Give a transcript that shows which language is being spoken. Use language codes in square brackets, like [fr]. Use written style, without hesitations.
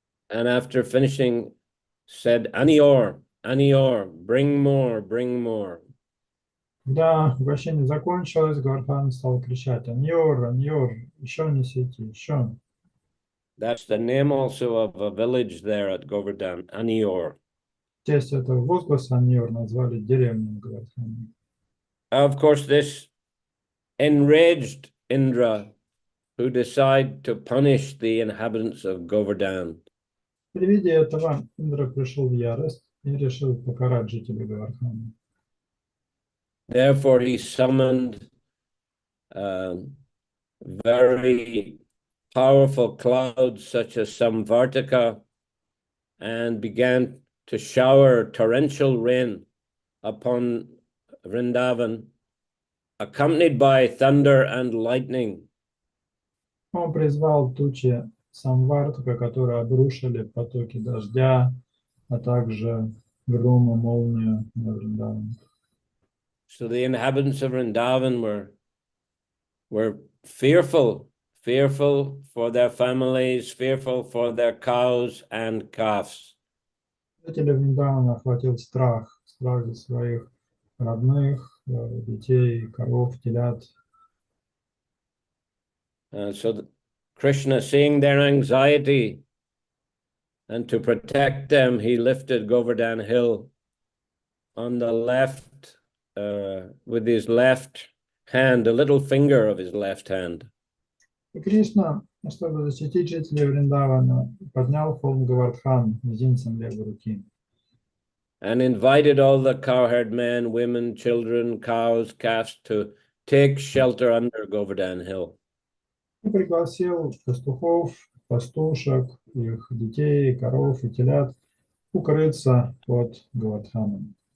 [en] And after finishing, said, Anior, Anior, bring more, bring more. [ru] Когда угощение закончилось, Гавардхан стал кричать: «Аньор, Аньор, еще несите, еще». [en] That's the name also of a village there at Govardhan, Anior. [ru] В честь этого возгласа Аньор назвали деревню Гавардхана. [en] Of course, this enraged Indra, who decided to punish the inhabitants of Govardhan. [ru] При виде этого Индра пришел в ярость и решил покарать жителей Гавардхана. [en] Therefore, he summoned very powerful clouds such as Samvartaka and began to shower torrential rain upon Vrindavan, accompanied by thunder and lightning. [ru] Он призвал тучи Самвартака, которые обрушили потоки дождя, а также гром и молнию на Вриндаван. [en] So the inhabitants of Vrindavan were fearful for their families, fearful for their cows and calves. [ru] Жители Вриндавана охватил страх за своих родных, детей, коров, телят. [en] So Krishna, seeing their anxiety, and to protect them, he lifted Govardhan Hill on the left, with his left hand, the little finger of his left hand. [ru] И Кришна, чтобы защитить жителей Вриндавана, поднял холм Гавардхан мизинцем левой руки. [en] And invited all the cowherd men, women, children, cows, calves to take shelter under Govardhan Hill. [ru] И пригласил пастухов, пастушек, их детей, коров и телят укрыться под Гавардханом.